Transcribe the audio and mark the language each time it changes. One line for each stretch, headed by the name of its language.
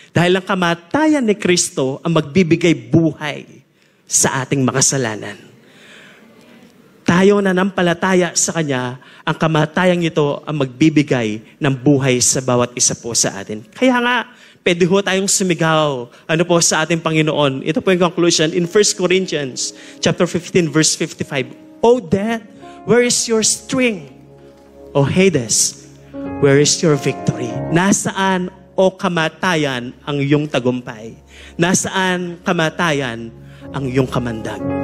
Filipino: Dahil ang kamatayan ni Kristo ang magbibigay buhay sa ating makasalanan. Tayo na nampalataya sa Kanya, ang kamatayang ito ang magbibigay ng buhay sa bawat isa po sa atin. Kaya nga, pwede ho tayong sumigaw po sa ating Panginoon. Ito po yung conclusion
English: in 1 Corinthians chapter 15, verse 55. O death, where is your sting? O Hades, where is your victory?
Filipino: Nasaan, o kamatayan, ang iyong tagumpay? Nasaan, kamatayan, ang iyong kamandag?